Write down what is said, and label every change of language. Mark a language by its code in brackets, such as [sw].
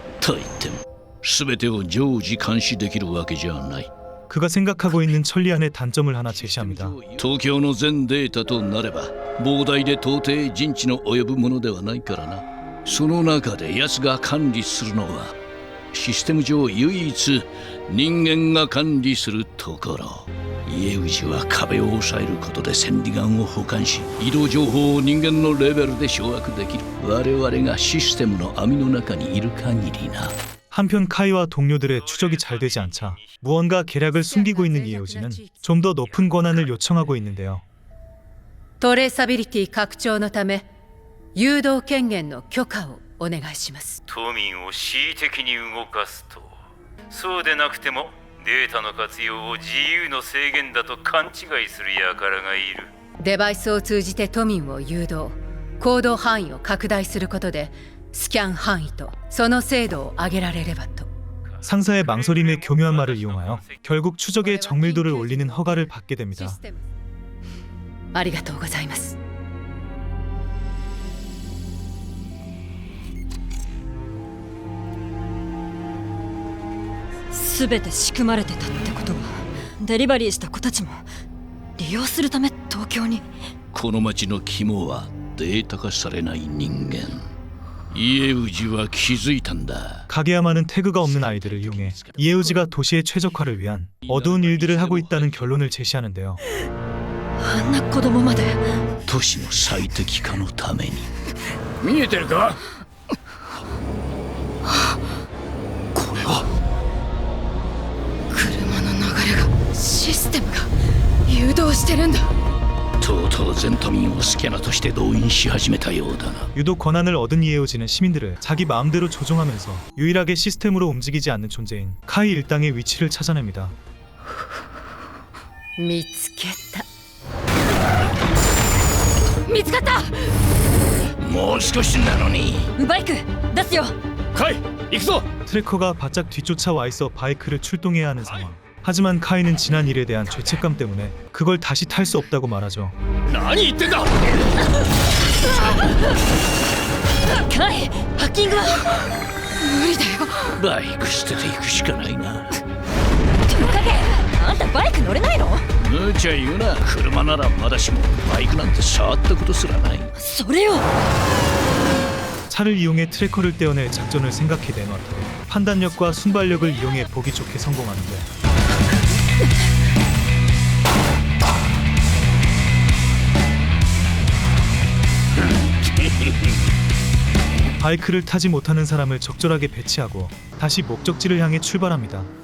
[ja] と言っても、すべてを常時監視できるわけじゃない。 [ko] 그가 생각하고 있는 천리안의 단점을 하나 제시합니다. [ja] 東京の全データとなれば膨大で到底人知の及ぶものではないからな。その中で奴が管理するのはシステム上唯一人間が管理するところ。家氏は壁を抑えることで千里眼を保管し、移動情報を人間のレベルで掌握できる。我々がシステムの網の中にいる限りな。 [ko] 한편 카이와 동료들의 추적이 잘 되지 않자 무언가 계략을 숨기고 있는 이에오지는 좀 더 높은 권한을 요청하고 있는데요. [ja] トレーサビリティ拡張のため誘導権限の許可をお願いします。都民を恣意的に動かすと、そうでなくてもデータの活用を自由の制限だと勘違いする輩がいる。デバイスを通じて都民を誘導、行動範囲を拡大することでスキャン範囲とその精度を上げられればと。 [ko] 상사의 망설임에 교묘한 말을 이용하여 결국 추적의 정밀도를 올리는 허가를 받게 됩니다. [ja] ありがとうございます。全て仕組まれてたってことはデリバリーした子たちも利用するため東京に。この町の肝はデータ化されない人間。家氏は気づいたんだ。 [ko] 가게야마는 태그가 없는 아이들을 이용해 이에우지가 도시의 최적화를 위한 어두운 일들을 하고 있다는 결론을 제시하는데요. [ja] あんな子供まで。都市の最適化のために。見えてるか？これは車の流れが、システムが誘導してるんだ。とうとう全都民をスキャナとして動員し始めたようだな。 [ko] 유독 권한을 얻은 이에우지는 시민들을 자기 마음대로 조종하면서 유일하게 시스템으로 움직이지 않는 존재인 카이 일당의 위치를 찾아냅니다. [ja] 見つけた。見つかった。もう少しなのに。バイク出すよ。カイ、行くぞ。 [ko] 트래커가 바짝 뒤쫓아와 있어 바이크를 출동해야 하는 상황. 하지만 카이는 지난 일에 대한 죄책감 때문에 그걸 다시 탈 수 없다고 말하죠. [ja] 何言ってんだ。カイ、ハッキングは無理だよ。バイク捨てていくしかないな。トカゲ、あんたバイク乗れないの？無茶言うな。車ならまだしもバイクなんて触ったことすらない。それよ。 [ko] 차를 이용해 트래커를 떼어낼 작전을 생각해 내놓았고 판단력과 순발력을 이용해 보기 좋게 성공하는데 바이크를 타지 못하는 사람을 적절하게 배치하고 다시 목적지를 향해 출발합니다.